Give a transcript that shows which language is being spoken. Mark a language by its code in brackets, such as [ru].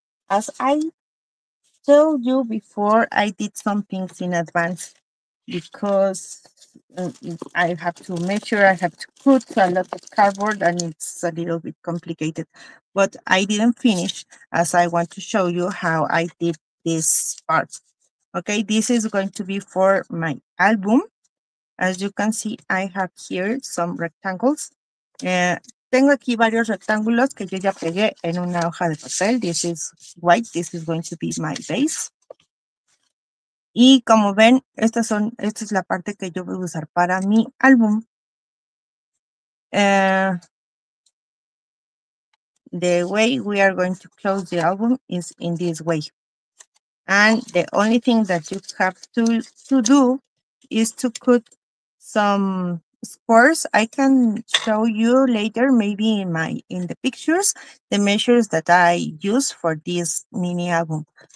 [en] As I told you before, I did some things in advance because I have to measure, I have to put a lot of cardboard, and it's a little bit complicated. But I didn't finish, as I want to show you how I did this part. Okay, this is going to be for my album. As you can see, I have here some rectangles. [es] Tengo aquí varios rectángulos que yo ya pegué en una hoja de papel. [en] This is white. This is going to be my base. [es] Y como ven, esta es la parte que yo voy a usar para mi álbum. [en] The way we are going to close the album is in this way. And the only thing that you have to do is to put some scores. I can show you later, maybe in the pictures, the measures that I use for this mini album.